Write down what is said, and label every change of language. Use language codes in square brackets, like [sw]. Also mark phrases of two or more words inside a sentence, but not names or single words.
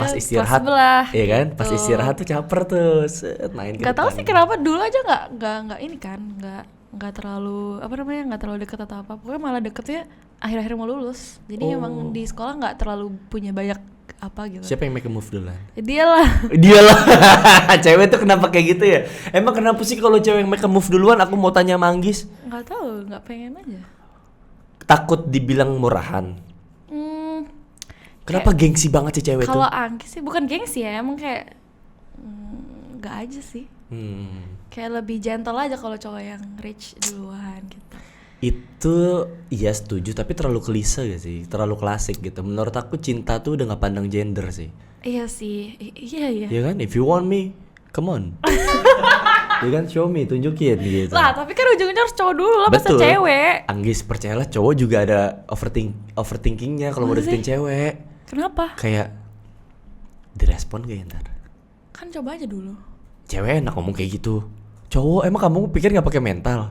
[id] pas istirahat, iya kan? Pas istirahat tuh caper tuh, main ke depan. Gak tahu sih kenapa dulu aja nggak ini kan, nggak terlalu nggak terlalu deket atau apa. Pokoknya malah deketnya akhir-akhir mau lulus. Jadi emang di sekolah nggak terlalu punya banyak apa gitu. Siapa yang [en] make a move [id] duluan? Dia lah. Cewek tuh kenapa kayak gitu ya? Emang kenapa sih kalau cewek yang [en] make a move [id] duluan? Aku mau tanya sama Anggis. Nggak tahu, nggak pengen aja. Takut dibilang murahan. Kenapa gengsi banget sih cewek tuh? Kalau Anggis sih bukan gengsi ya, emang kayak nggak aja sih. Kayak lebih gentle aja kalau cowok yang rich duluan gitu. Itu iya setuju, tapi terlalu klise gak sih? Terlalu klasik gitu. Menurut aku cinta tuh udah gak pandang gender sih. Iya sih, iya. Iya kan? [en] If you want me, come on. [id] Iya kan? [en] Show me, [id] tunjukin gitu. Lah, tapi kan ujungnya harus cowok dulu lah, masa cewek. Anggis, percayalah cowok juga ada overthinkingnya kalau mau deketin cewek. Kenapa? Kayak direspon gak ya ntar? Kan coba aja dulu. Cewek enak ngomong kayak gitu. Cowok emang kamu pikir gak pakai mental?